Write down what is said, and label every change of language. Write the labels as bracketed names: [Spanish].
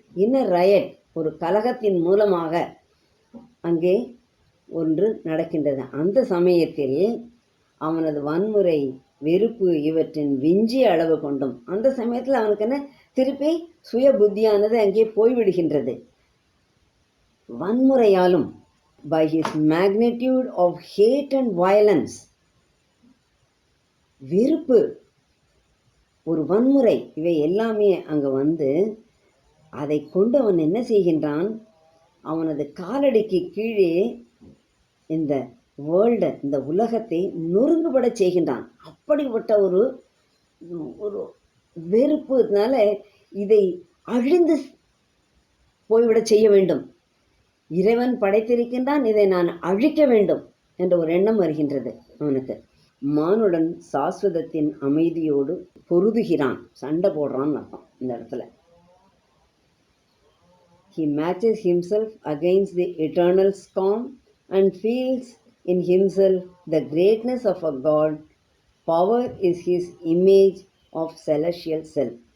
[Tamil] Inner riot, ஒரு கலகத்தின் மூலமாக அங்கே ஒன்று நடக்கின்றது. அந்த சமயத்தில் அவனது வன்முறை வெறுப்பு இவற்றின் விஞ்சிய அளவு கொண்டும் அந்த சமயத்தில் அவனுக்கு என்ன, திருப்பி சுய புத்தியானது அங்கே போய்விடுகின்றது. வன்முறையாலும், [English] by his magnitude of hate and violence, [Tamil] வெறுப்பு ஒரு வன்முறை, இவை எல்லாமே அங்கே வந்து அதை கொண்டு அவன் என்ன செய்கின்றான், அவனது காலடிக்கு கீழே இந்த வேர்ல்டை, இந்த உலகத்தை நொறுங்குபட செய்கின்றான். அப்படிப்பட்ட ஒரு ஒரு வெறுப்புனால இதை அழிந்து போய்விட செய்ய வேண்டும். இறைவன் படைத்திருக்கின்றான், இதை நான் அழிக்க வேண்டும் என்ற ஒரு எண்ணம் வருகின்றது அவனுக்கு. மானுடன் சாஸ்வதத்தின் அமைதியோடு பொருதுகிறான், சண்டை போடுறான்னு அர்த்தம் இந்த இடத்துல. [English] He matches himself against the eternal storm and feels in himself the greatness of a God. Power is his image of celestial self.